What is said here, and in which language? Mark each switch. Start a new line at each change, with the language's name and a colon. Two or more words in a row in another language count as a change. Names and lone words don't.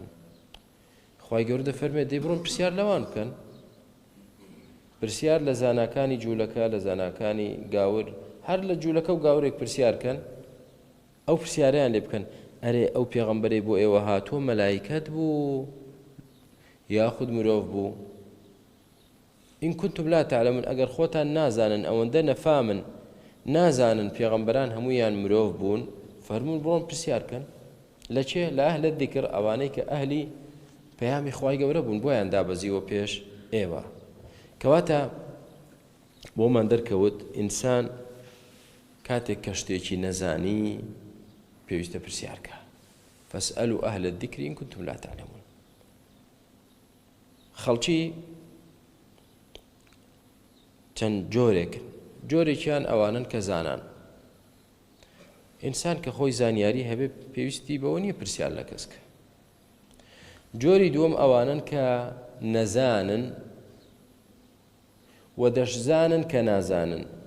Central Kurdish: خوای گەورە دەفەرمێ دەی بڕۆن پرسیار لەوان بکەن، پرسیار لە زاناکانی جوولەکە، لە زاناکانی گاور، هەر لە جوولەکە و گاورێک پرسیارکەن، ئەو پرسیاریان لێ بکەن ئەرێ ئەو پێغەمبەرێ بۆ ئێوە هاتووە مەلایکەت بوو یاخود مرۆڤ بوو؟
Arabic: إن كنتم لا تعلمون،
Central Kurdish: ئەگەر خۆتان نازانن، ئەوەندە نەفامن، نازانن پێغەمبەران هەموویان مرۆڤ بوون، فەرموون بڕۆن پرسیارکەن لە چێ لە ئەهلە دیکر ئەوانەی کە ئەهلی پەیامی خوای گەورە بوون بۆیان دابەزیوە پێش ئێوە کەواتە بۆمان دەرکەوت ئینسان کاتێک کە شتێکی نەزانی پێویستە پرسیارکە
Arabic: فاسألوا أهل الذكر إن كنتم لا تعلمون
Central Kurdish: خەڵکی چەند جۆرێکیان ئەوانن کە زانان ئینسان کە خۆی زانیاری هەبێ پێویستی بەوە نییە پرسیار لە کەسکە جۆری دووەم ئەوانن کە نەزانن و دەشزانن کە نازانن